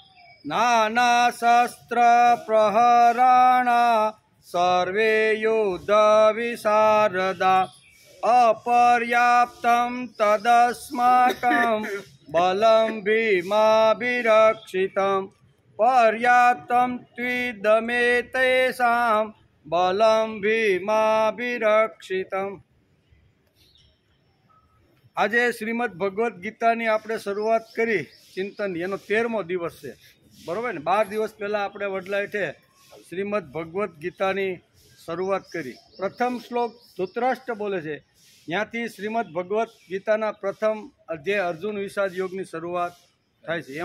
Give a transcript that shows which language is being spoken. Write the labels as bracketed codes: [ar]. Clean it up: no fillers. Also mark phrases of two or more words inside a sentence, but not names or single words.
[sa] नानाशस्त्रप्रहराणा सर्वे युद्धविशारदा अपर्याप्तं तदस्माकं बलं भीमाभिरक्षितं पर्याप्तं त्विदमेतेषां बलं भीमाभिरक्षितम्। [gu] આજે શ્રીમદ ભગવદ્ ગીતાની આપણે શરૂઆત કરી ચિંતન, એનો 13મો દિવસ છે, બરાબર ને? 12 દિવસ પહેલાં આપણે વડલાઈઠે શ્રીમદ ભગવદ્ ગીતાની શરૂઆત કરી. પ્રથમ શ્લોક ધૃતરાષ્ટ્ર બોલે છે, ત્યાંથી શ્રીમદ ભગવદ્ ગીતાના પ્રથમ અધ્યાય અર્જુન વિષાદ યોગની શરૂઆત થાય છે.